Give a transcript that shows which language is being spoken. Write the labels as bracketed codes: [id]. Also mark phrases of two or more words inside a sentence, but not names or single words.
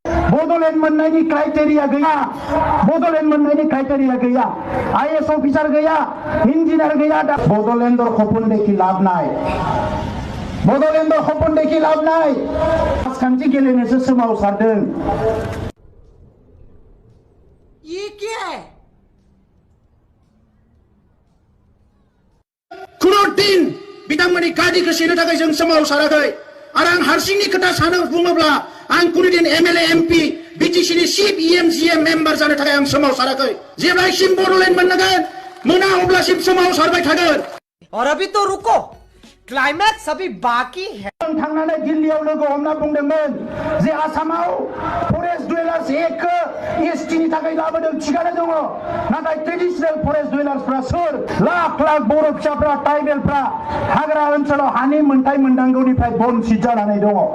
[brx] बड'लेण्ड मोननायनि क्राइटेरिया गैया बड'लेण्ड मोननायनि क्राइटेरिया गैया आईएएस अफिसार गैया इन्जिनियार गैया दा बड'लेण्डर खपन देखि लाब नाय बड'लेण्डर खपन देखि लाब नाय राजखान्थि गेलेनोसो सोमावसारदों [hi] ये क्या है [brx] खुनु दिन बिथांमोननि गादिखौ सेनो थाखाय जों सोमावसाराखै आरो आं हारसिंनि खोथा सानो बुङोब्ला आं कुनुदिन एमएलए एमपी बिटिसिनि चिफ इएमजिएम मेम्बार जानो थाखाय आं सोमावसाराखै जेब्लासिम बड'लेण्ड मोनगोन मोना अब्लासिम सोमावसारबाय थागोन [hi] और अभी तो रुको क्लाइमैक्स अभी बाकी है [brx] थांनानै दिल्लीयाव लोगो हमना बुंदोंमोन जे आसामाव [en] forest dwellers [brx] एक्टखौ एसटिनि थाखाय लाबोदों थिगानो दङ नाथाय [en] traditional forest [brx] डुवेलार्सफ्रा सोर लाख लाख बर' फिसाफ्रा ट्राइबेलफ्रा हाग्रा ओनसोलाव हानि मोनथाय मोननांगौनिफ्राय बन्सित जानानै दङ